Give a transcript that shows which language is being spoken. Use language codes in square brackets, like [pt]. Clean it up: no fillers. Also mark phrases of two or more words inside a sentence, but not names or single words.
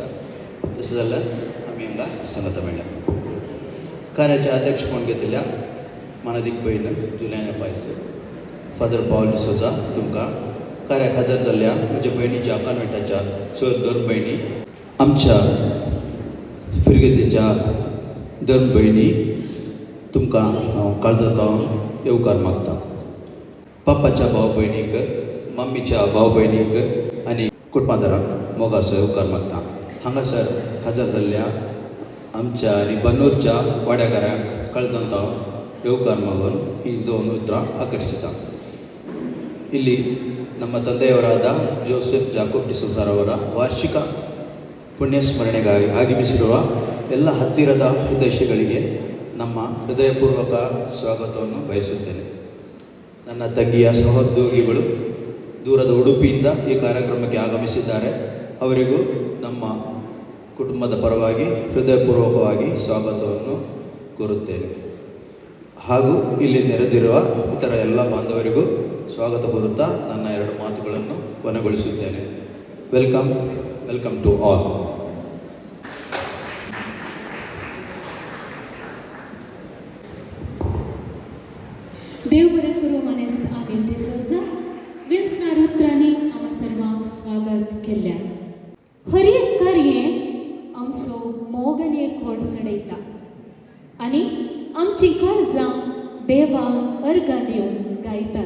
[kok] तशें जाल्यार आमी हांगा सांगता मेळ्ळ्या. कार्याचे अध्यक्ष म्हूण घेतिल्ल्या मानादीक भयण जुलियाना पायस, फादर पॉल डिसोजा, तुमकां कार्याक हजर जाल्ल्या म्हज्या भयणीच्या कॉन्व्हेंटाच्या 4 धर्म भयणी, आमच्या फिर्गेतीच्या धर्म भयणी, तुमकां हांव काळजांतल्यान येवकार मागता. पापाच्या भाव भयणीक, मम्मीच्या भाव भयणीक आनी कुटुंबादारांक मोगाचो येवकार मागता. हांगासर हजर जाल्ल्या आमच्या आनी बन्नूरच्या वाड्याकारांक काळजांतल्यान येवकार मागून ही 2 उतरां ಆಕರ್ಷಿತಾ. [kn] ಇಲ್ಲಿ ನಮ್ಮ ತಂದೆಯವರಾದ ಜೋಸೆಫ್ ಜಾಕೋಬ್ ಡಿಸೋಜಾರವರ ವಾರ್ಷಿಕ ಪುಣ್ಯಸ್ಮರಣೆಗಾಗಿ ಆಗಮಿಸಿರುವ ಎಲ್ಲ ಹತ್ತಿರದ ಹಿತೈಷಿಗಳಿಗೆ ನಮ್ಮ ಹೃದಯಪೂರ್ವಕ ಸ್ವಾಗತವನ್ನು ಬಯಸುತ್ತೇನೆ. ನನ್ನ ತಂಗಿಯ ಸಹೋದ್ಯೋಗಿಗಳು ದೂರದ ಉಡುಪಿಯಿಂದ ಈ ಕಾರ್ಯಕ್ರಮಕ್ಕೆ ಆಗಮಿಸಿದ್ದಾರೆ. ಅವರಿಗೂ ನಮ್ಮ ಕುಟುಂಬದ ಪರವಾಗಿ ಹೃದಯಪೂರ್ವಕವಾಗಿ ಸ್ವಾಗತವನ್ನು ಕೋರುತ್ತೇನೆ. ಹಾಗೂ ಇಲ್ಲಿ ನೆರೆದಿರುವ ಇತರ ಎಲ್ಲ ಬಾಂಧವರಿಗೂ ಸ್ವಾಗತ ಕೋರುತ್ತಾ ನನ್ನ 2 ಮಾತುಗಳನ್ನು ಕೊನೆಗೊಳಿಸುತ್ತೇನೆ. [en] Welcome to all. [kok] देव बरें करूं. मानेस अनिल डिसोजा वेसणार उतरांनी आम्हा सर्वांक स्वागत केल्ल्या. हर एक कार्ये आमचो मोग आनी एक व्हड सडयता आनी आमची काळजां देवाक अर्गां दिवन गायतात.